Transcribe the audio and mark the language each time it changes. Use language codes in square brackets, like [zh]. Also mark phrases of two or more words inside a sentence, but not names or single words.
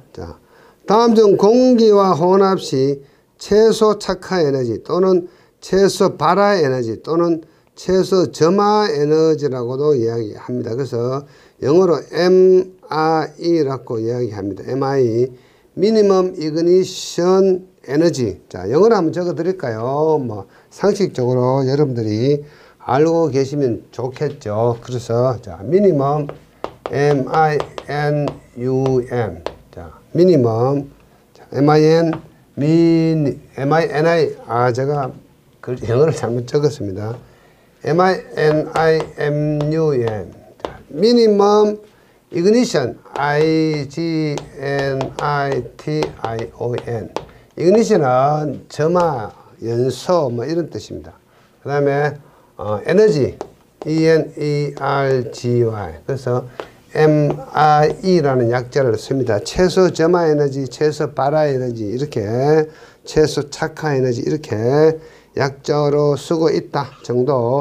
[ko] 자, 다음 중 공기와 혼합 시 최소 착화 에너지 또는 최소 발화 에너지 또는 최소 점화 에너지라고도 이야기합니다. 그래서 영어로 MI라고 이야기합니다. [en] MI, Minimum Ignition Energy. 자, 영어로 한번 적어 드릴까요? 뭐 상식적으로 여러분들이 알고 계시면 좋겠죠. [ko] 그래서 자, [en] Minimum, M-I-N-U-M. 자, Minimum, 자, M-I-N-I, [ko] 제가 영어를 잘못 적었습니다. [en] M-I-N-I-M-U-M. Minimum Ignition, I-G-N-I-T-I-O-N. [ko] Ignition은 점화, 연소, 뭐 이런 뜻입니다. 그 다음에 에너지, E-N-E-R-G-Y. 그래서 MIE라는 약자를 씁니다. 최소 점화 에너지, 최소 발화 에너지, 이렇게 최소 착화 에너지, 이렇게 약자로 쓰고 있다 정도.